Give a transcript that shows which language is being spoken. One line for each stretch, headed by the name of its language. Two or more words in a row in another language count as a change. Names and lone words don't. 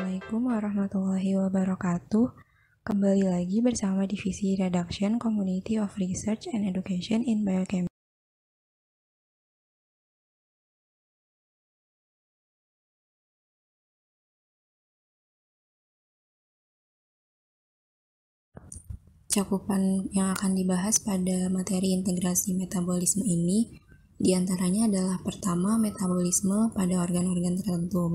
Indonesian: Assalamualaikum warahmatullahi wabarakatuh. Kembali lagi bersama Divisi Reduction Community of Research and Education in Biochemistry. Cakupan yang akan dibahas pada materi integrasi metabolisme ini diantaranya adalah pertama, metabolisme pada organ-organ tertentu.